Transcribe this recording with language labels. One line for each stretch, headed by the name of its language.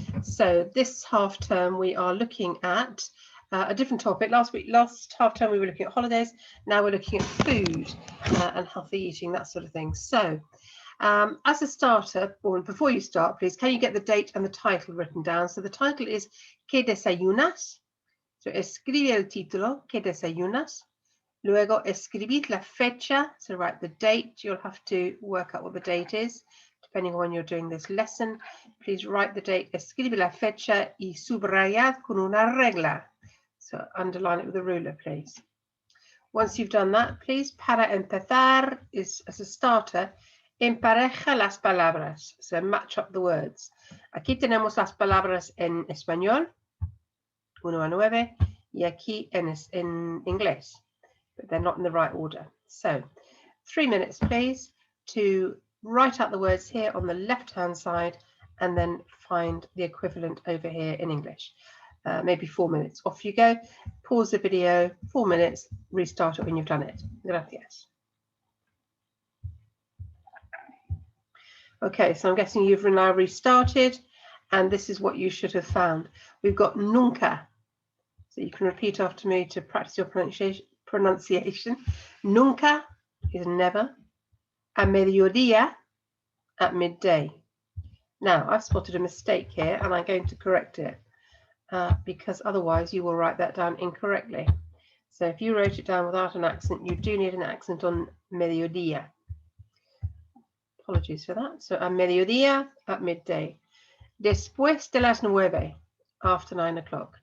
English: So this half term we are looking at a different topic. Last half term we were looking at holidays. Now we're looking at food and healthy eating, that sort of thing. So as a starter, or before you start, please, can you get the date and the title written down? So the title is
Spanish: ¿Qué desayunas? So escribe el título, ¿Qué desayunas? Luego escribid la fecha,
English: so write the date.
Spanish: You'll have to work out what the date is, depending on when you're doing this lesson.
English: Please write the date,
Spanish: escribe la fecha y subrayad con una regla.
English: So underline it with a ruler, please. Once you've done that, please,
Spanish: para empezar,
English: is as a starter,
Spanish: empareja las palabras,
English: so match up the words.
Spanish: Aquí tenemos las palabras en español, 1 a 9, y aquí en inglés.
English: But they're not in the right order. So 3 minutes, please, to write out the words here on the left-hand side and then find the equivalent over here in English. Maybe 4 minutes. Off you go. Pause the video, 4 minutes, restart it when you've done it.
Spanish: Gracias.
English: Okay, so I'm guessing you've now restarted, and this is what you should have found. We've got nunca. So you can repeat after me to practice your pronunciation. Nunca is never. A mediodía, at midday. Now, I've spotted a mistake here and I'm going to correct it because otherwise you will write that down incorrectly. So if you wrote it down without an accent, you do need an accent on mediodía. Apologies for that. So
Spanish: a mediodía,
English: at midday.
Spanish: Después de las 9,
English: after 9 o'clock.